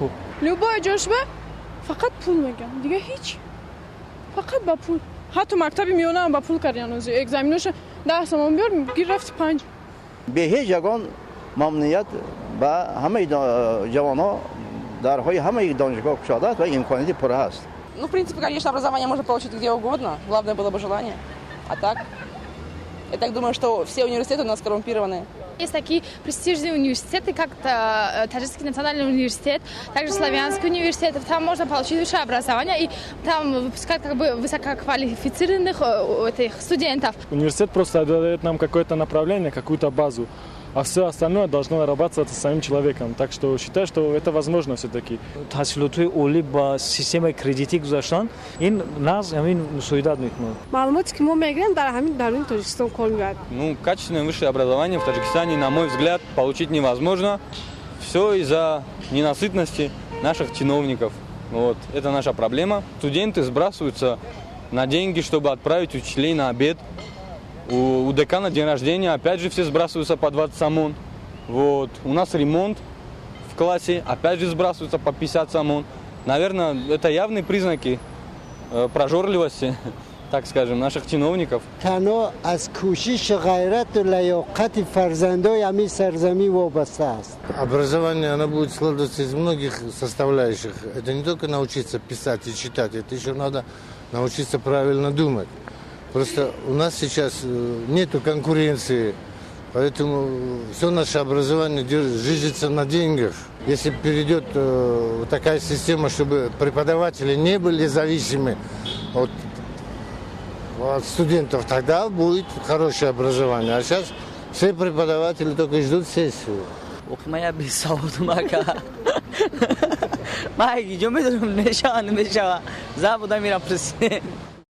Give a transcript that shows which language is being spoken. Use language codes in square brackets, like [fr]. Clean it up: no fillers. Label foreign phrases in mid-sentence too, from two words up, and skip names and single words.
[tg] Любое ҷошба фақат пул мегам, дига ҳеҷ. Фақат ба пул. ҳатто мактаби миёнаам ба пул кардем, экзаменоша 10 сомон биёр, гир рафти 5. бе ҳеҷ ягон мамнуият ба ҳамаи ҷавонҳо дарҳои ҳамаи донишгоҳ кушода аст ва имконияти пурра ҳаст. [ru] Ну, в принципе, конечно, образование можно получить где угодно. Главное было бы желание. А так, я так думаю, что все университеты у нас коррумпированы. Есть такие престижные университеты, как Таджикский национальный университет, также Славянский университет. Там можно получить высшее образование, и там выпускают как бы высококвалифицированных этих студентов. Университет просто дает нам какое-то направление, какую-то базу, а все остальное должно нарабатываться самим человеком. Так что считаю, что это возможно все-таки. [tg] таҳсилотҳои олӣ ба системаи кредитӣ гузаштан, ин нағз ҳамин мусоидат мекунад. Маълумоте ки мо мегирем дар ҳамин даруни Тоҷикистон кор мебарад. [ru] Ну, качественное высшее образование в Таджикистане, на мой взгляд, получить невозможно. Все из-за ненасытности наших чиновников. Вот. Это наша проблема. Студенты сбрасываются на деньги, чтобы отправить учителей на обед. У декана день рождения, опять же все сбрасываются по 20 сомон. Вот. У нас ремонт в классе, опять же сбрасываются по 50 сомон. Наверное, это явные признаки прожорливости, так скажем, наших чиновников. [tg] Тано аз кӯшиш ғайрат ва лаёқати фарзандои ҳамин сарзамин вобаста аст. [ru] Образование, оно будет складываться из многих составляющих. Это не только научиться писать и читать, это еще надо научиться правильно думать. Просто у нас сейчас нет конкуренции, поэтому все наше образование жижится на деньгах. Если перейдет такая система, чтобы преподаватели не были зависимы от студентов, тогда будет хорошее образование. А сейчас все преподаватели только ждут сессию. оқимая бесаводумака ма ҳеҷ ҷо медорам нешаванд мешава за буда мирам президент